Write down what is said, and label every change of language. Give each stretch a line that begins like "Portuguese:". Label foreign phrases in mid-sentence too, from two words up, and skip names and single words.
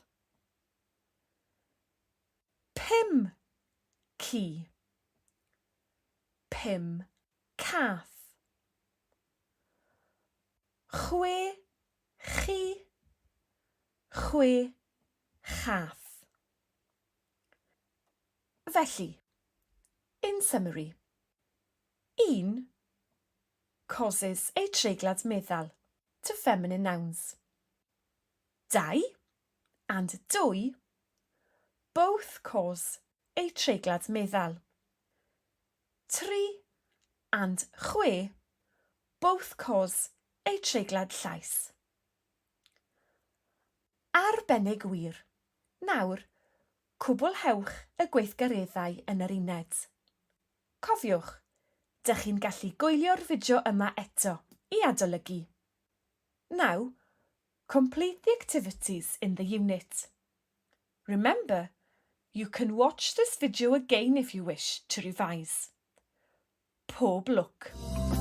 Welsh: Pum ci. Pum cath. Chwe chi. Chwe chath. Felly,
English: in summary, un causes a
Welsh: treiglad meddal
English: to feminine nouns. Dau and dwy both cause a
Welsh: treiglad meddal.
English: Tri and chwe both cause a
Welsh: treiglad llais. Arbennig wir. Nawr, cwblhewch y gweithgareddau yn yr uned. Cofiwch, dych chi'n gallu gwylio'r fideo yma eto I adolygu.
English: Now, complete the activities in the unit. Remember, you can watch this video again if you wish to revise.
Welsh: Pob lwc!